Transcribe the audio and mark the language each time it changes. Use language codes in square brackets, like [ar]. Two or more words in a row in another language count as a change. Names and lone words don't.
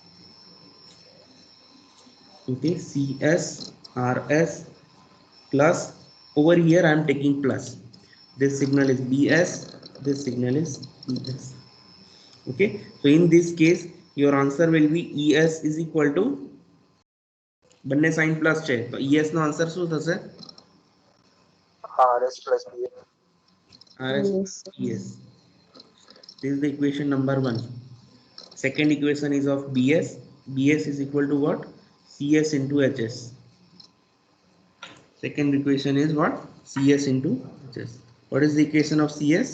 [en] Okay, CS RS plus, over here I am taking plus, this signal is BS, this signal is ES. Okay, so in this case your answer will be ES is equal to, [gu] બંને સાઇન પ્લસ છે તો ES નો આન્સર શું થશે? [en] RS plus BS. RS ES. This is the equation number 1. Second equation is of BS. BS is equal to what? CS into HS. Second equation is what? CS into HS. What is the equation of CS?